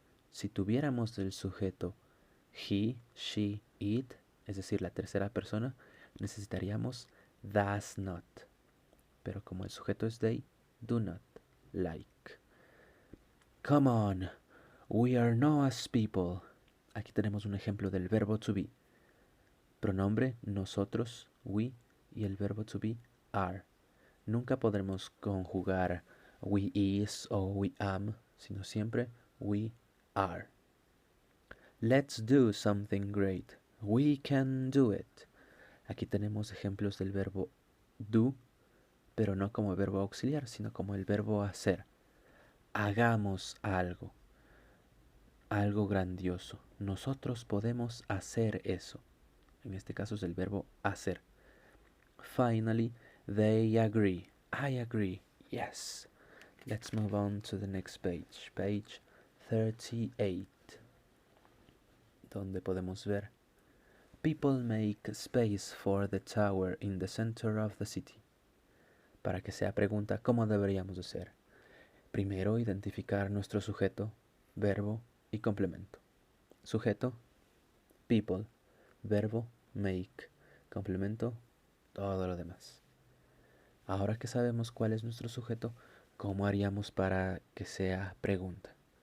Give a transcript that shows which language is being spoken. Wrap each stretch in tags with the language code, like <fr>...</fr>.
<es>Si tuviéramos el sujeto he, she, it, es decir, la tercera persona, necesitaríamos does not. Pero como el sujeto es they, do not like.</es> <en>Come on, we are Noah's people.</en> <es>Aquí tenemos un ejemplo del verbo to be. Pronombre nosotros, we, y el verbo to be, are. Nunca podremos conjugar we is o we am, sino siempre we are.</es> <en>Let's do something great. We can do it.</en> <es>Aquí tenemos ejemplos del verbo do, pero no como verbo auxiliar, sino como el verbo hacer. hagamos algo, algo grandioso. Nosotros podemos hacer eso. En este caso es el verbo hacer.</es> <en>Finally, they agree. I agree. Yes. Let's move on to the next page. Page 38.</en> <es>Donde podemos ver:</es> <en>People make space for the tower in the center of the city.</en> <es>Para que sea pregunta, ¿cómo deberíamos de ser? Primero, identificar nuestro sujeto, verbo y complemento. Sujeto, people. Verbo, make. Complemento, todo lo demás. Ahora que sabemos cuál es nuestro sujeto, ¿cómo haríamos para que sea pregunta?</es>